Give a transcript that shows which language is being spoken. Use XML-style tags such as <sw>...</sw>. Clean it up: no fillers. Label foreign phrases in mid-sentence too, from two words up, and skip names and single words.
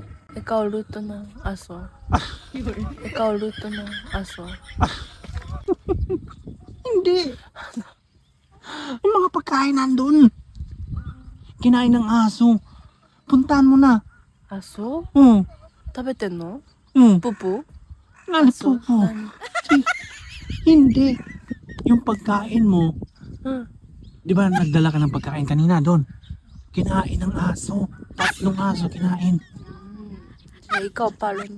<tl>Ikaw luto ng aso. Ikaw luto ng aso. Hindi. Yung mga pagkain nandun. Kinain ng aso. Puntahan mo na. Aso? Oh.</tl> <ja>食べてんの</ja> <tl>Pupo. Pupu? Pupo. Hindi. Yung pagkain mo, di ba nagdala ka ng pagkain kanina doon? Kinain ng aso. 3 aso kinain. Ikaw palo na.</tl>